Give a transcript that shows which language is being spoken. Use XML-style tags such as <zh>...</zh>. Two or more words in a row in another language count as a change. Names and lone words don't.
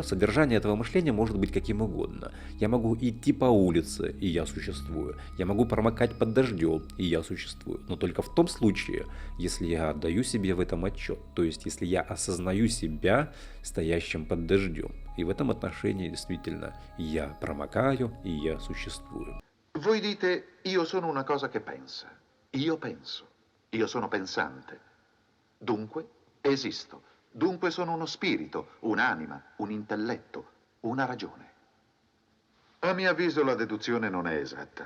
<ru>Содержание этого мышления может быть каким угодно. Я могу идти по улице, и я существую. Я могу промокать под дождем, и я существую. Но только в том случае, если я отдаю себе в этом отчет. То есть, если я осознаю себя стоящим под дождем. И в этом отношении действительно я промокаю, и я существую.</ru> <it>Voi dite, io sono una cosa che pensa. Io penso. Io sono pensante. Dunque esisto. Dunque sono uno spirito, un'anima, un intelletto, una ragione. A mio avviso la deduzione non è esatta.</it>